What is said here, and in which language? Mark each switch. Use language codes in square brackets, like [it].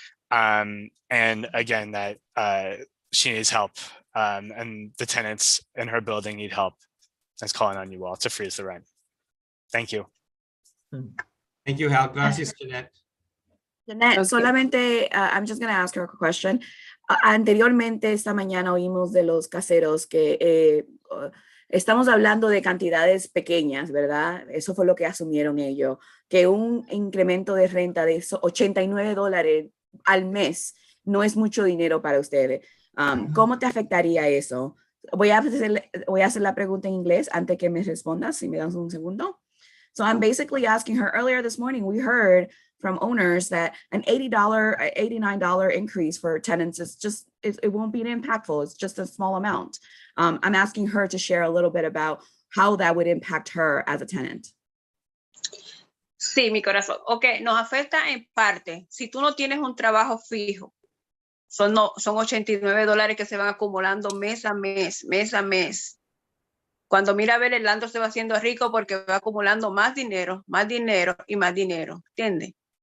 [en] And again, that she needs help, and the tenants in her building need help. That's calling on you all to freeze the rent. Thank you. Thank you, Hal. [es] Gracias, Jeanette. [en] Jeanette, Okay. solamente, I'm just going to ask her a question. [es] Anteriormente, esta mañana oímos de los caseros que estamos hablando de cantidades pequeñas, ¿verdad? Eso fue lo que asumieron ellos, que un incremento de renta de $89 al mes no es mucho dinero para ustedes. ¿Cómo te afectaría eso? Voy a hacer la pregunta en inglés antes que me respondas, si me das un segundo. [en] So I'm basically asking her, earlier this morning, we heard from owners that an $89 increase for tenants is just, it won't be impactful. It's just a small amount. I'm asking her to share a little bit about how that would impact her as a tenant. [es] Sí, mi corazón. Ok, nos afecta en parte. Si tú no tienes un trabajo fijo, son $89 que se van acumulando mes a mes, mes a mes. Cuando mira a ver, el landlord se va haciendo rico porque va acumulando más dinero y más dinero, ¿entiendes?